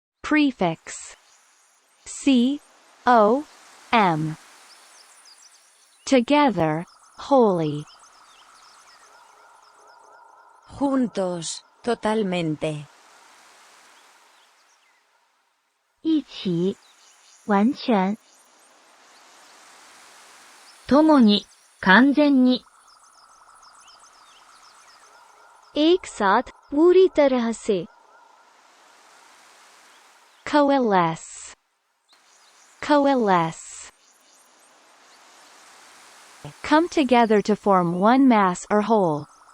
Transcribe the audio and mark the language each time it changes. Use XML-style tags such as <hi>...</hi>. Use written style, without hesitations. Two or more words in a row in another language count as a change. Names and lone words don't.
<en>Prefix C-O-M. Together, wholly.</en> <pt>Juntos, totalmente.</pt> <zh>一起，完全。</zh> <ja>共に、完全に。</ja> <hi>एक साथ पूरी तरह से.</hi> <en>Coalesce. Coalesce. Come together to form one mass or whole.</en>